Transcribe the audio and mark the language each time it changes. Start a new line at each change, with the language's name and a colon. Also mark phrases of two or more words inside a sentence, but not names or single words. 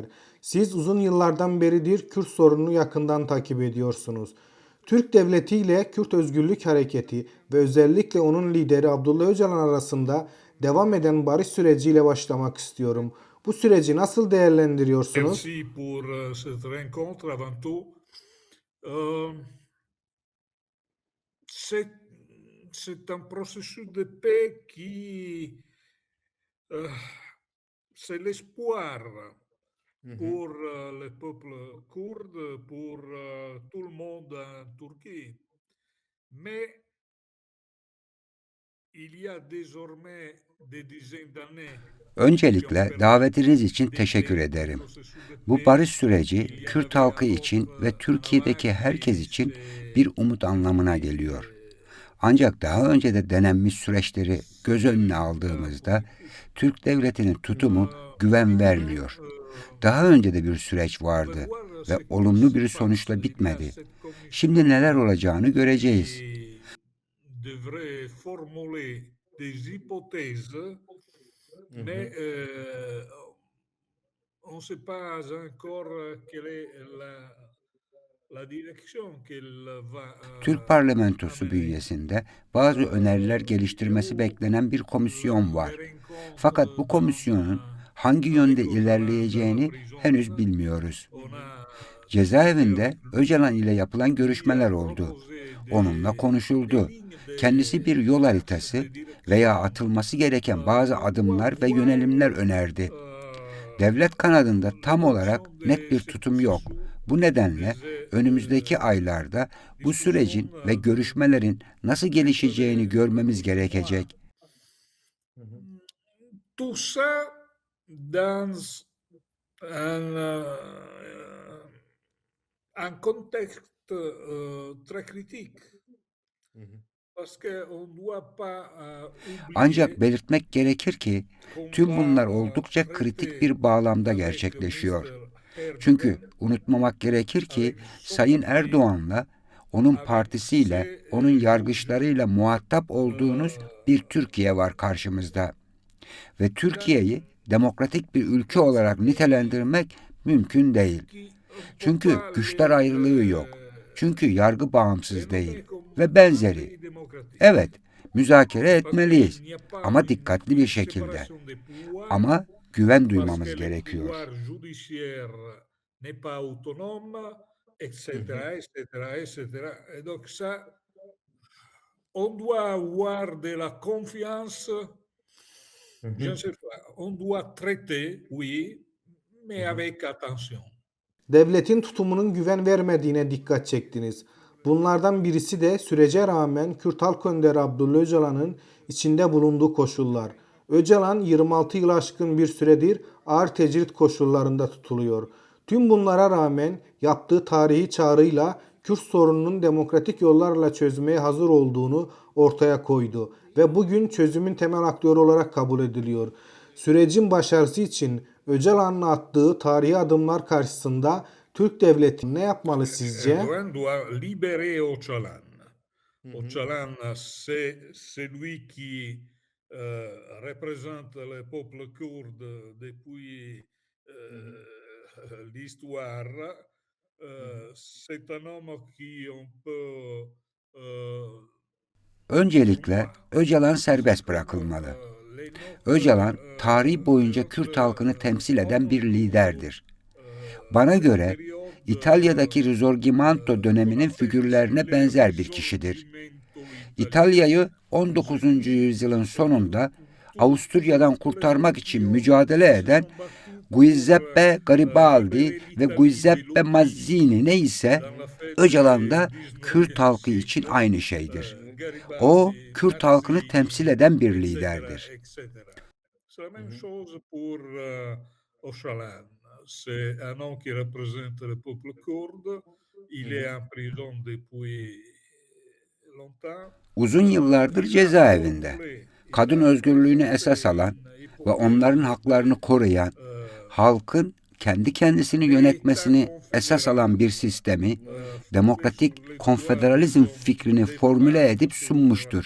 Turkish: Siz uzun yıllardan beridir Kürt sorununu yakından takip ediyorsunuz. Türk Devleti ile Kürt Özgürlük Hareketi ve özellikle onun lideri Abdullah Öcalan arasında devam eden barış süreciyle başlamak istiyorum. Bu süreci nasıl değerlendiriyorsunuz?
French: Merci pour cette rencontre avant tout. Euh, c'est, c'est un processus de paix qui, euh, c'est l'espoir pour le peuple kurde, pour tout le monde en Turquie. Mais il y a désormais des dizaines d'années qui ont
Turkish: Öncelikle
French: permis
Turkish: davetiniz için teşekkür
French: d'aider ce
Turkish: ederim.
French: processus de
Turkish: Bu
French: paix.
Turkish: barış süreci
French: Il y en
Turkish: Kürt
French: avait
Turkish: halkı
French: alors
Turkish: için ve
French: en
Turkish: Türkiye'deki herkes
French: Allemagne,
Turkish: için
French: c'est
Turkish: bir umut anlamına geliyor.
French: c'était
Turkish: Ancak daha önce de denenmiş süreçleri göz
French: des
Turkish: önüne
French: résultats
Turkish: aldığımızda
French: positifs.
Turkish: Türk devletinin tutumu güven
French: Maintenant,
Turkish: vermiyor. Daha önce de bir süreç
French: on va
Turkish: vardı
French: voir
Turkish: ve
French: ce qui
Turkish: olumlu
French: se
Turkish: bir
French: passe.
Turkish: sonuçla
French: Il y a
Turkish: bitmedi.
French: cette
Turkish: Şimdi neler
French: commission
Turkish: olacağını göreceğiz.
French: qui devrait formuler des hypothèses, mais on ne sait pas encore quelle est la direction qu'elle va
Turkish: Türk parlamentosu
French: amener.
Turkish: bünyesinde bazı öneriler geliştirmesi beklenen bir komisyon
French: On
Turkish: var.
French: les rencontre
Turkish: Fakat bu komisyonun hangi yönde
French: avec Öcalan dans la
Turkish: ilerleyeceğini
French: prison.
Turkish: henüz bilmiyoruz.
French: On a
Turkish: Cezaevinde Öcalan ile yapılan
French: lui a
Turkish: görüşmeler oldu.
French: proposé
Turkish: Onunla
French: des
Turkish: konuşuldu.
French: lignes
Turkish: Kendisi bir yol haritası
French: de
Turkish: veya
French: direction.
Turkish: atılması gereken bazı
French: On doit
Turkish: adımlar ve
French: voir
Turkish: yönelimler önerdi. euh, Devlet kanadında tam olarak
French: l'évolution
Turkish: net
French: de
Turkish: bir
French: ce
Turkish: tutum yok.
French: processus
Turkish: Bu nedenle
French: des
Turkish: önümüzdeki aylarda bu
French: discussions
Turkish: sürecin ve görüşmelerin nasıl gelişeceğini görmemiz gerekecek.
French: tout ça dans un contexte très critique. Parce qu'on ne doit pas oublier
Turkish: Ancak belirtmek gerekir ki
French: qu'on
Turkish: tüm bunlar
French: va
Turkish: oldukça kritik
French: traiter
Turkish: bir bağlamda
French: avec
Turkish: gerçekleşiyor.
French: Mr.
Turkish: Çünkü
French: Erdogan,
Turkish: unutmamak gerekir ki
French: avec son
Turkish: Sayın
French: parti,
Turkish: Erdoğan'la, onun
French: avec
Turkish: partisiyle,
French: ses
Turkish: onun
French: juges,
Turkish: yargıçlarıyla muhatap olduğunuz bir Türkiye var karşımızda. Ve Türkiye'yi demokratik bir ülke olarak nitelendirmek mümkün değil.
French: qui
Turkish: Çünkü
French: pourquoi
Turkish: güçler ayrılığı yok. Çünkü yargı bağımsız değil. Ve benzeri.
French: pays démocratique.
Turkish: Evet, müzakere
French: Parce
Turkish: etmeliyiz.
French: qu'il n'y a pas
Turkish: Ama
French: une
Turkish: dikkatli bir şekilde.
French: séparation des pouvoirs,
Turkish: Ama güven
French: parce
Turkish: duymamız
French: que le
Turkish: gerekiyor.
French: pouvoir judiciaire n'est pas autonome, etc., etc., etc. Et donc ça, on doit avoir de la confiance, je ne sais pas, on doit traiter, oui, mais avec attention.
Turkish: Devletin tutumunun güven vermediğine dikkat çektiniz. Bunlardan birisi de sürece rağmen Kürt Halk Önderi Abdullah Öcalan'ın içinde bulunduğu koşullar. Öcalan 26 yıl aşkın bir süredir ağır tecrit koşullarında tutuluyor. Tüm bunlara rağmen yaptığı tarihi çağrıyla Kürt sorununun demokratik yollarla çözmeye hazır olduğunu ortaya koydu ve bugün çözümün temel aktörü olarak kabul ediliyor. Sürecin başarısı için Öcalan'ın attığı tarihi adımlar karşısında Türk devleti ne yapmalı sizce?
French: Erdogan doit libérer Öcalan. Öcalan, c'est lui qui représente le peuple kurde depuis l'histoire. C'est un homme qui on peut
Turkish: Öncelikle Öcalan
French: c'est
Turkish: serbest
French: comme
Turkish: bırakılmalı.
French: les notes
Turkish: Öcalan, tarihi
French: de
Turkish: boyunca Kürt
French: notre
Turkish: halkını temsil eden bir liderdir. euh, Bana göre
French: période
Turkish: İtalya'daki Risorgimento döneminin figürlerine benzer bir kişidir. İtalya'yı 19. yüzyılın sonunda Avusturya'dan kurtarmak için mücadele eden Giuseppe Garibaldi ve Giuseppe Mazzini neyse Öcalan da Kürt halkı için aynı şeydir. O, Kürt halkını temsil eden bir liderdir.
French: C'est la même chose pour Öcalan, c'est un homme qui représente le peuple kurde. Il est en prison depuis longtemps.
Turkish: Uzun yıllardır cezaevinde. Kadın özgürlüğünü esas alan ve onların haklarını koruyan, halkın kendi kendisini yönetmesini esas alan bir sistemi, demokratik konfederalizm fikrini formüle edip sunmuştur.